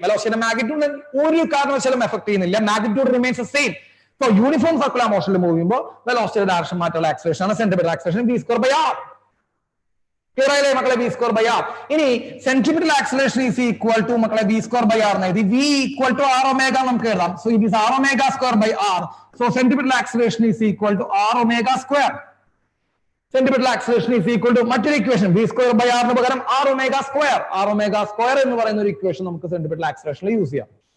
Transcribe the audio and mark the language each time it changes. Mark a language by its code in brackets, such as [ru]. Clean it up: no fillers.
[ml] വെലോസിറ്റിയുടെ magnitude ഒരു കാരണവശാലും effect ചെയ്യുന്നില്ല. [en] Magnitude remains same. [ml] So uniform circular മോഷനിൽ move ചെയ്യുമ്പോൾ വെലോസിറ്റിയുടെ ഡയറക്ഷൻ മാറ്റുള്ള ആക്സലറേഷൻ ആണ് centripetal acceleration. v square by r. Clear ആയില്ലേ മക്കളെ? v square by r. ഇനി centripetal acceleration is equal to മക്കളെ v square by r എന്ന് എഴുതി. v equal to r omega നമുക്ക് എഴുതാം. [en] So it is r omega square by r. So centripetal acceleration is equal to r omega square. Centripetal acceleration is equal to [ml] മറ്റൊരു equation v square by r ന് പകരം r omega square. r omega square എന്ന് പറയുന്ന ഒരു equation നമുക്ക് centripetal ആക്സലറേഷനിൽ use ചെയ്യാം.